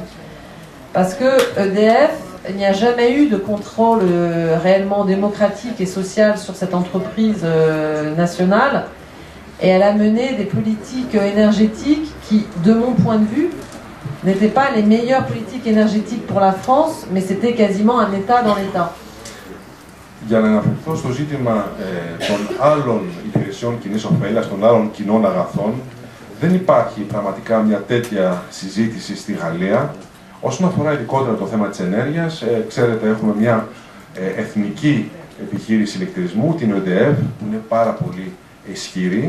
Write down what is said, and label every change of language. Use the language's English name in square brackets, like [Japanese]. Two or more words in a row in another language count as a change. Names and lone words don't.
[French] Parce que EDF, il n'y a jamais eu de contrôle réellement démocratique et social sur cette entreprise nationale. Et elle a mené des politiques énergétiques qui, de mon point de vue, n'étaient pas les meilleures politiques énergétiques pour la France, mais c'était quasiment un État dans l'État. [Greek] Για να αναφερθώ στο ζήτημα των άλλων υπηρεσιών κοινής ωφέλειας, των άλλων κοινών αγαθών, δεν υπάρχει πραγματικά μια τέτοια συζήτηση στη Γαλλία. Όσον αφορά ειδικότερα το θέμα της ενέργειας, ξέρετε, έχουμε μια εθνική επιχείρηση ηλεκτρισμού, την EDF, που είναι πάρα πολύ ισχυρή.